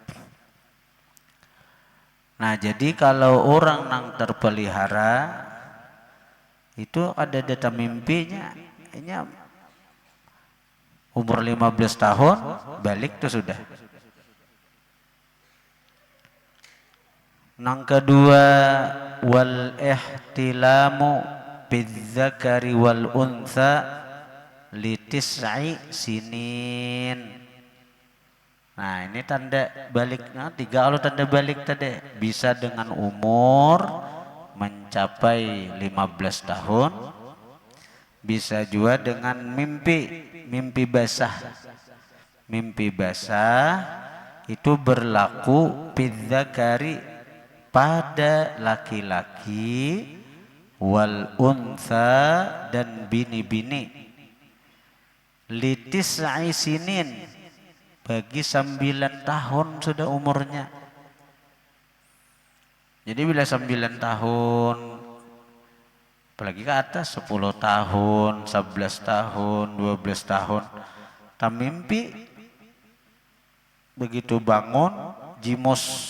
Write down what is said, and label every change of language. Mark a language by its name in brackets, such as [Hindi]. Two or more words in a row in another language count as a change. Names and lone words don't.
[Banjar] Nah, jadi kalau orang nang terpelihara itu ada data mimpinya, ini umur 15 tahun balik tuh sudah. Nang kedua, [Arabic] والاحتلام بالذكر والأنثى لتسع سنين. [Indonesian] Nah, ini tanda baliknya 3. Kalau tanda balik tadi bisa dengan umur mencapai 15 tahun, bisa juga dengan mimpi basah. Mimpi basah itu berlaku bidzakari pada laki-laki [Arabic] والأنثى [Indonesian] dan bini-bini [Arabic] لتسع سنين [Indonesian] bagi 9 tahun sudah umurnya. Jadi bila 9 tahun apalagi ke atas 10 tahun, 11 tahun, 12 tahun tamimpi begitu bangun jimus.